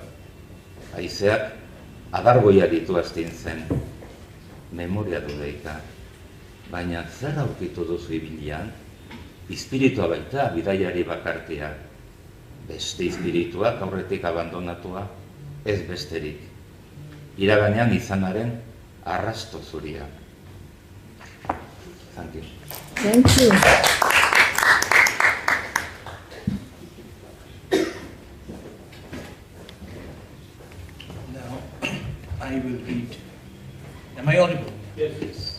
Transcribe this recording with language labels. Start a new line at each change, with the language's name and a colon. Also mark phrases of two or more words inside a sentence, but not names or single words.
Basque: Haizeak adargoia ditu astin zen, memoria du deika. Baina zer aurkitu duzu ibilian? Espiritua baita bidaiari bakartia. Beste espirituak aurretik abandonatua, ez besterik. Iraganean izanaren arrasto zuria.
English: Thank you. Thank you. Now, I will read. Am I audible? Yes.